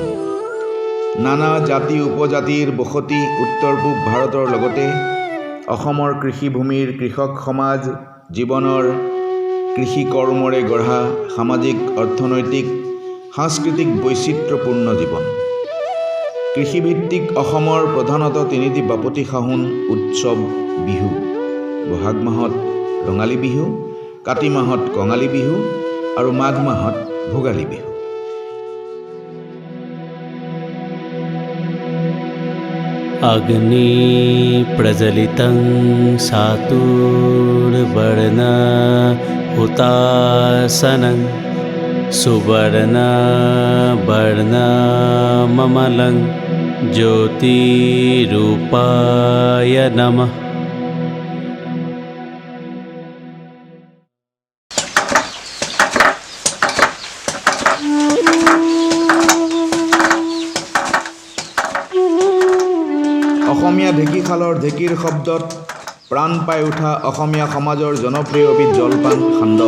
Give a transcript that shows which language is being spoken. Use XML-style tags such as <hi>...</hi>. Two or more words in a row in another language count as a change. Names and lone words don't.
<as>নানা জাতি উপজাতিৰ বসতি উত্তৰ পূব ভাৰতৰ লগতে অসমৰ কৃষিভূমিৰ কৃষক সমাজ জীৱনৰ কৃষি কৰ্মৰে গঢ়া সামাজিক অৰ্থনৈতিক সাংস্কৃতিক বৈচিত্ৰ্যপূৰ্ণ জীৱন। কৃষিভিত্তিক অসমৰ প্ৰধানতঃ তিনিটি বাপতি সাহোন উৎসৱ বিহু। বহাগ মাহত ৰঙালী বিহু, কাতি মাহত কঙালী বিহু আৰু মাঘ মাহত ভোগালী বিহু।</as> <sa>अग्नि प्रज्वलितं सातुर्वर्ण हुतासनं सुवर्णवर्णममलं ज्योतिरूपाय नमः।</sa> <as>অসমীয়া ঢেঁকীশালৰ ঢেঁকীৰ শব্দত প্ৰাণ পাই উঠা অসমীয়া সমাজৰ জনপ্ৰিয় এবিধ জলপান সান্দহ।</as>